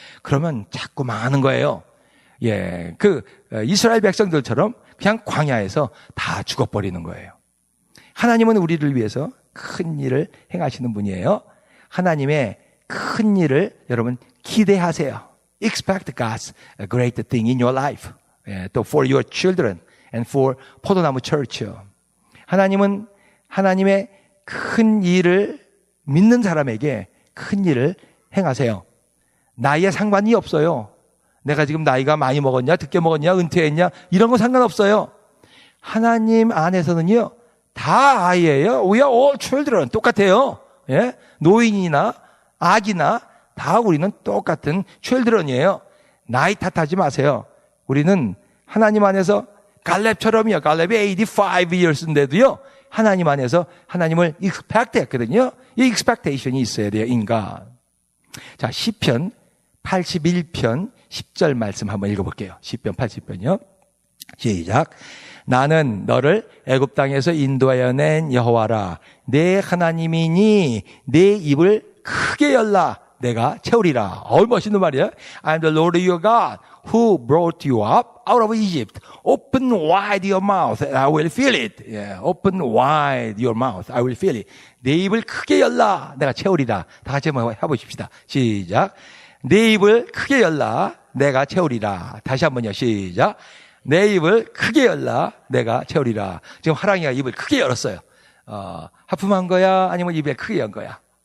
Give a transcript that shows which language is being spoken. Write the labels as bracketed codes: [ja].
[ko] 그러면 자꾸 망하는 거예요. 이스라엘 백성들처럼 그냥 광야에서 다 죽어버리는 거예요. 하나님은 우리를 위해서 큰 일을 행하시는 분이에요. 하나님의 큰 일을 여러분 기대하세요. [en] Expect God's great thing in your life. 또 for your children and for 포도나무 Church. [ko] 하나님은 하나님의 큰 일을 믿는 사람에게 큰 일을 행하세요. 나이에 상관이 없어요. 내가 지금 나이가 많이 먹었냐, 늦게 먹었냐, 은퇴했냐 이런 거 상관없어요. 하나님 안에서는요 다 아이예요. [en] We are all children. 똑같아요. [ko] 노인이나 아기나 다 우리는 똑같은 children이에요. 나이 탓하지 마세요. 우리는 하나님 안에서 갈렙처럼요. 갈렙이 85 years인데도요. 하나님 안에서 하나님을 expect 했거든요. 이 expectation이 있어야 돼요. 인간. 자, 시편 81편 10절 말씀 한번 읽어볼게요. 시편 80편이요. 시작. 나는 너를 애굽 땅에서 인도하여 낸 여호와라. 내 하나님이니 내 입을 크게 열라. 내가 채우리라. 멋있는 말이야. [en] I'm the Lord your God who brought you up out of Egypt. Open wide your mouth and I will fill it. Yeah, open wide your mouth. I will fill it. [ko] 내 입을 크게 열라. 내가 채우리라. 다 같이 한번 해보십시다. 시작. 내 입을 크게 열라. 내가 채우리라. 다시 한번요. 시작. 내 입을 크게 열라. 내가 채우리라. 지금 하랑이가 입을 크게 열었어요. 하품한 거야? 아니면 입에 크게 연 거야?